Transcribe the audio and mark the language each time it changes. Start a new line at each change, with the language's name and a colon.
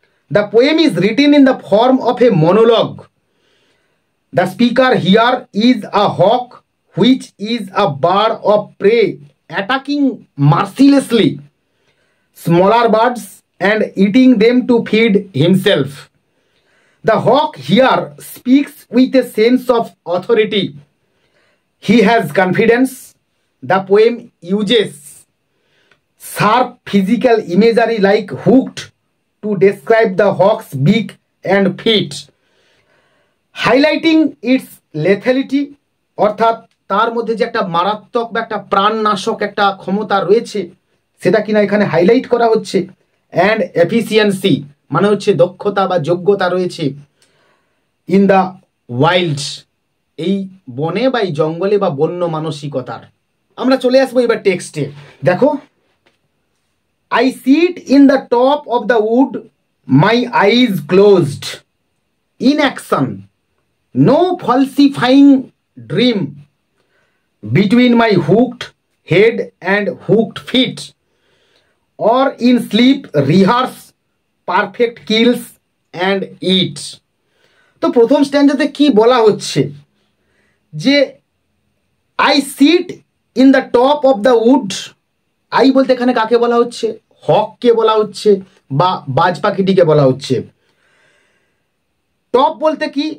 English: The poem is written in the form of a monologue. The speaker here is a hawk, which is a bird of prey attacking mercilessly smaller birds and eating them to feed himself. The hawk here speaks with a sense of authority. He has confidence. The poem uses sharp physical imagery like hooked to describe the hawk's beak and feet, highlighting its lethality,
Bangla: অর্থাৎ তার মধ্যে যে একটা মারাত্মক বা একটা প্রাণনাশক একটা ক্ষমতা রয়েছে সেটা কিনা এখানে হাইলাইট করা হচ্ছে।
English: and efficiency
Bangla: মানে হচ্ছে দক্ষতা বা যোগ্যতা রয়েছে
English: in the wild,
Bangla: এই বনে বা এই জঙ্গলে বা বন্য মানসিকতার। আমরা চলে আসবো এবার টেক্সটে। দেখো,
English: I sit in the top of the wood, my eyes closed. In action, no falsifying dream. between my hooked head and hooked feet, or in sleep rehearse perfect kills and eat.
Bangla: তো প্রথম স্ট্যান্ডাতে কি বলা হচ্ছে যে
English: I sit in the top of the wood.
Bangla: I বলতে এখানে কাকে বলা হচ্ছে? হককে বলা হচ্ছে বা বাজ পাখিটিকে বলা হচ্ছে। টপ বলতে কি?